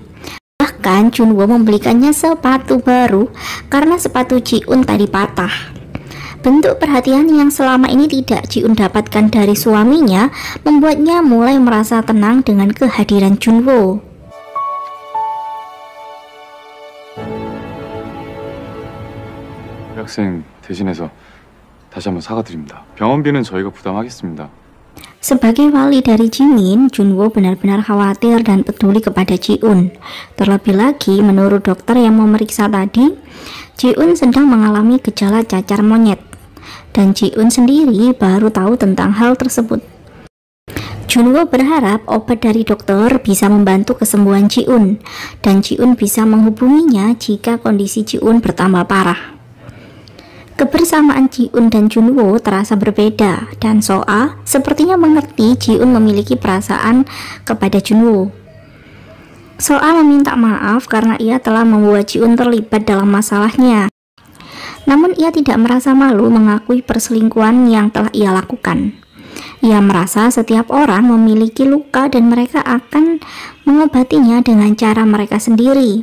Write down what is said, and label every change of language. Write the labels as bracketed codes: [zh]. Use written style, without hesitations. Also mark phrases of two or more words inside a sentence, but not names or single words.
[id] Bahkan Jung-woo membelikannya sepatu baru karena sepatu Ji-un tadi patah. Bentuk perhatian yang selama ini tidak Ji-un dapatkan dari suaminya membuatnya mulai merasa tenang dengan kehadiran Jung-woo. [ko] 학생 대신해서 다시 한번 사과드립니다. 병원비는 저희가 부담하겠습니다. [id] Sebagai wali dari Jimin, Junwo benar-benar khawatir dan peduli kepada Ji-un. Terlebih lagi, menurut dokter yang memeriksa tadi, Ji-un sedang mengalami gejala cacar monyet. Dan Ji-un sendiri baru tahu tentang hal tersebut. Junwo berharap obat dari dokter bisa membantu kesembuhan Ji-un, dan Ji-un bisa menghubunginya jika kondisi Ji-un bertambah parah. Kebersamaan Ji-un dan Junwo terasa berbeda, dan So-a sepertinya mengerti Ji-un memiliki perasaan kepada Junwo. So-a meminta maaf karena ia telah membuat Ji-un terlibat dalam masalahnya. Namun ia tidak merasa malu mengakui perselingkuhan yang telah ia lakukan. Ia merasa setiap orang memiliki luka dan mereka akan mengobatinya dengan cara mereka sendiri.